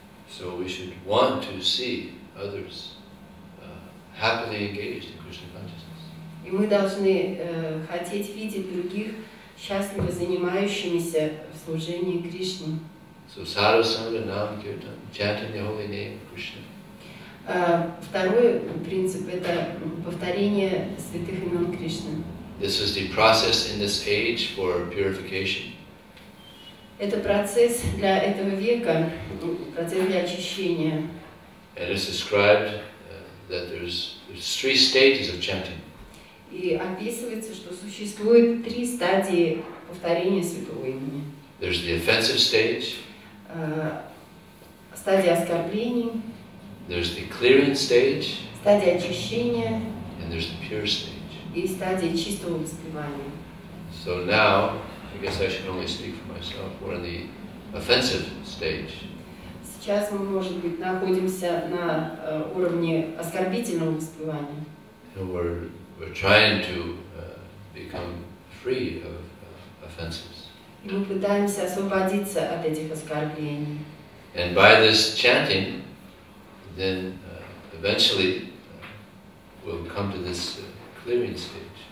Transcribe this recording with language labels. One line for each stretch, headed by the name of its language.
English: So we should want to see others happily engaged in Krishna consciousness.
Russian: И мы должны хотеть видеть других счастливо занимающимися в служении Кришне.
English: So
Sanskrit: sadhu sangha nam kirtan,
English: chanting the holy name of Krishna.
Russian: Второй принцип – это повторение святых имен Кришны.
English: This is the process in this age for purification.
Russian: Это процесс для этого века, процесс для очищения.
English: And it's described that there's 3 stages of chanting.
Russian: И описывается, что существует 3 стадии повторения святого имени.
English: There's the offensive stage.
Russian: Стадия оскорблений.
English: There's the clearing stage.
Russian: Стадия очищения.
English: And there's the pure stage.
Russian: И стадия чистого воспевания.
English: So now, I guess I should only speak for myself. We're in the offensive stage.
Russian: Сейчас мы, может быть, находимся на уровне оскорбительного воспевания.
English: And we're trying to become free of offenses.
Russian: И мы пытаемся освободиться от этих оскорблений.
English: And by this chanting, then eventually we'll come to this clearing stage.